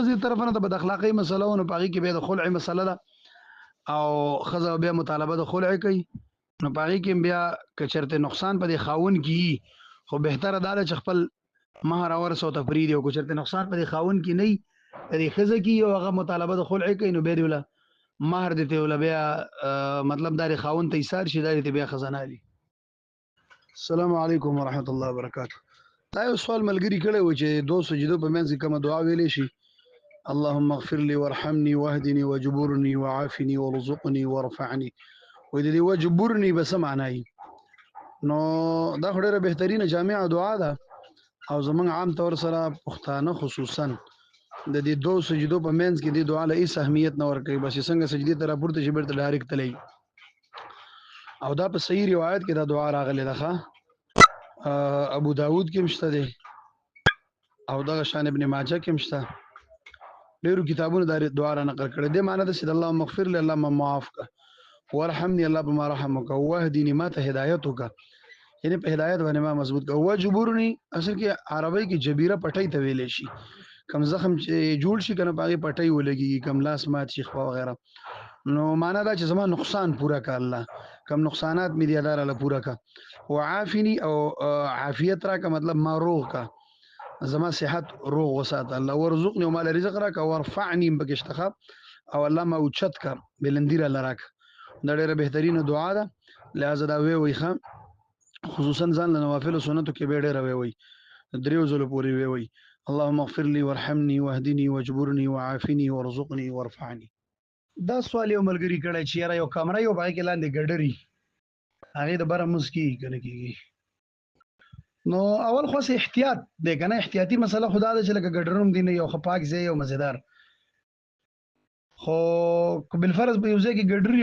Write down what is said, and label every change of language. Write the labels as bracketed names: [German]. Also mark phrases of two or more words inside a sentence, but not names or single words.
[Pashto] ښځې طرف نه د بد اخلاقۍ مسله و نو په هغې کې بیا د خلع مسله ده او ښځه بیا مطالبه د خلع کوي نو په هغې کې بیا که چېرته نقصان په دې خاوند کې خو بهتره دا ده چې خپل مهر ورسو ته پرېږدي او که چېرته نقصان په دې خاوند کې نه وي په دې ښځه کې او هغه مطالبه د خلع کوي نو بیا دې وله مهر دې ته وله بیا مطلب دا دې خاوند ته ایثار شي دا دې بیا ښځه نه علي. [Arabic] السلام علیکم ورحمت الله وبرکاته. [Pashto] دا یو سوال ملګري کړی و چې 2 سجدو په منځ کې کومه دعا ویلی شي [Arabic] اللهم اغفر لي وارحمني واهدني وجبرني وعافني وارزقني وارفعني [Pashto] وې د دې وجبرني به څه معنی نو دا خو ډېره بهترینه جامعه دعا ده او زمونږ عام طور سره پښتانه خصوصا د دې 2 سجدو په منځ کې دې دعا له هېڅ اهمیت نه ورکوي بس څنګه سجدې ته راپورته شي بېرته ډایرکټ تللی او دا په صحیح روایت کې دا دعا راغلی ده ابو داود کې هم شته دی او دغه شان ابن ماجه کې هم شته ډېرو کتابونو دا دعا را نقل کړې دې معنی ده چې [Arabic] اللهم اغفر لي [Pashto] اللهم معاف کړه ورحمني الله په ما رحم وکړه واهدني ما ته هدایت وکړه یعنی په هدایت باندې ما مضبوط کړه وجبرني اصل کې عربی کې جبیره پټۍ ته ویلې شي کم زخم چې جوړ شي کنه په هغې پټۍ ولګېږي کم لاس مات شي خوا وغیره نو معنا دا چې زما نقصان پوره کا الله کم نقصانات مې دي الله راله پوره کا وعافني او عافیت راکه مطلب ما روغ کا زما صحت روغ وساته الله ورزقني او مال رزق راکه ورفعني بکشتخه او الله ما اوچت کا بلندی را لراک دا ډېره بهترینه دعا ده لہذا دا وی ښه خصوصا ځان له نوافل او سنتو کې به ډېره وی 3 ځله پورې وی [Arabic] اللهم اغفر لي وارحمني واهدني واجبرني وعافني وارزقني وارفعني. [Pashto] دا سوال یو ملګري کړی چې یاره یو کمره یو پهې کې لاندې ګډري هغې د بره مونځ کېږي که نه کېږي نو اول خو احتیاط دی که نه احتیاطي مسله خو دا ده چې لکه ګډر هم دي نه یو ښه پاک ځای یو مزېدار خو که بالفرض په یو ځای کې ګډري